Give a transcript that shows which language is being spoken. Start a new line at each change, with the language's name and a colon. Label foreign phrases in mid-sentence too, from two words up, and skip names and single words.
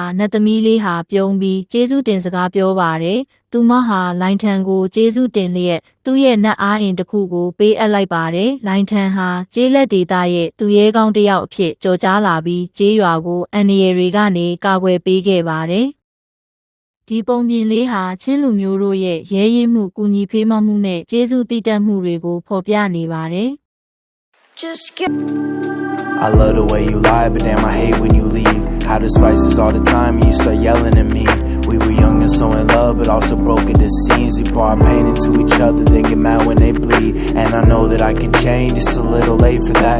Burmese: နတ်သမီးလေးဟာပြုံးပြီးကျေးဇူးတင်စကားပြောပါတယ်။သူမဟာလိုင်ထန်ကိုကျေးဇူးတင်လျက်သူ့ရဲ့နတ်အားအင်တစ်ခုကိုပေးအပ်လိုက်ပါတယ်။လိုင်ထန်ဟာကျေးလက်ဒေသရဲ့သူရဲကောင်းတစ်ယောက်အဖြစ်ကြော်ကြားလာပြီးကျေးရွာကိုအန္တရာယ်တွေကနေကာကွယ်ပေးခဲ့ပါတယ်။ဒီပုံပြင်လေးဟာချင်းလူမျိုးတို့ရဲ့ရဲရင့်မှုကူညီဖေးမမှုနဲ့ကျေးဇူးတည်တတ်မှုတွေကိုဖော်ပြနေပါတယ်။
English: Just get I love the way you lie, but damn I hate when you leave. Had us fights all the time and you start yelling at me. We were young and so in love, but also broken to scenes. We pour our pain into each other, they get mad when they bleed. And I know that I can change, it's a little late for that.